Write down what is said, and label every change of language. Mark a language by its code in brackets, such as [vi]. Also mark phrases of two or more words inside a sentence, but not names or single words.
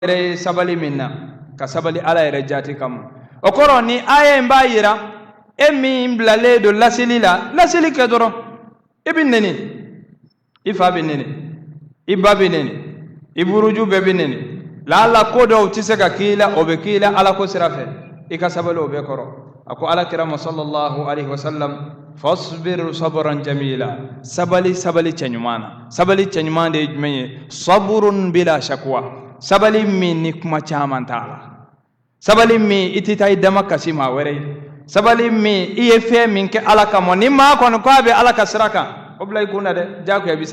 [bm] re sabali minna ka sabali ala yɛrɛ jati kam o kɔrɔ ni aya in b'a yira e min bilalen don laseli la laseli kɛ dɔrɔn i bɛ nɛni i fa bɛ nɛni i ba bɛ nɛni i buruju bɛɛ bɛ nɛni lala ko dɔw tɛ se ka k'i la o bɛ k'i la ala ko sira fɛ i ka sabali o bɛɛ kɔrɔ a ko alakira sallallahu [ar] عليه وسلم فاصبر صبرا جميلا [bm] sabali cɛ ɲuman na sabali cɛ ɲuman de ye jumɛn ye [ar] صبر بلا شكوى [bm] sabali min ni kuma caman t'a la sabali min i tɛ taa i dama kasi maa wɛrɛ ye sabali min i ye fɛn min kɛ ala kama ni maa kɔni ko a bɛ ala ka sira kan o bila i kun na dɛ diyagoya i bɛ